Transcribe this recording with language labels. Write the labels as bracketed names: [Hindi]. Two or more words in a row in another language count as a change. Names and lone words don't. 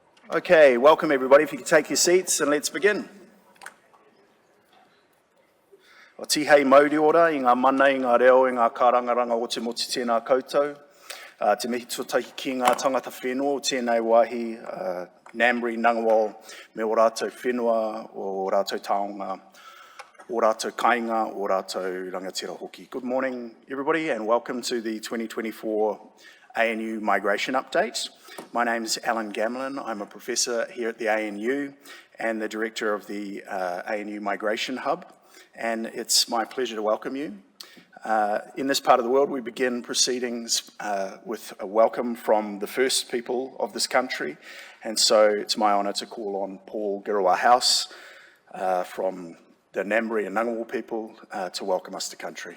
[English] Okay, welcome everybody. If you could take your seats and let's begin. [Māori] O tihei mauri ora, i ngā mana, i ngā reo, i ngā kārangaranga o te moti tēnā koutou. Te mihi tuatahi ki ngā tangata whenua o tēnei wāhi, Ngambri, Ngunnawal, me o rātou whenua, o rātou taonga, o rātou kāinga, o rātou rangatira hoki. [English] Good morning everybody and welcome to the 2024 ANU Migration Update. My name is Alan Gamlin. I'm a professor here at the ANU and the director of the ANU Migration Hub, and it's my pleasure to welcome you. In this part of the world, we begin proceedings with a welcome from the first people of this country, and so it's my honour to call on Paul Giroa-House from the Ngambri and Ngunnawal people to welcome us to country.